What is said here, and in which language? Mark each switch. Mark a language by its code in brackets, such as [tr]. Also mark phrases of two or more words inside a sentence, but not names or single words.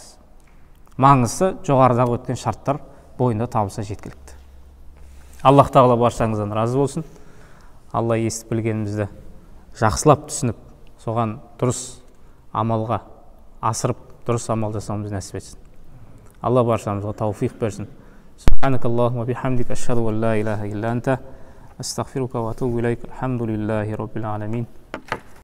[kk] Маңызды жоғарыдағы өткен шарттар бойында табылса жеткілікті. Аллах тағала баршаңыздан разы болсын. Алла естіп білгенімізді жақсылап түсініп, соған дұрыс амалға асырып, дұрыс амал жасауымызды нәсіп етсін. Алла баршамызға тауфиқ берсін. [ar] سبحانك اللهم وبحمدك أشهد أن لا إله إلا أنت أستغفرك وأتوب إليك. الحمد لله رب العالمين.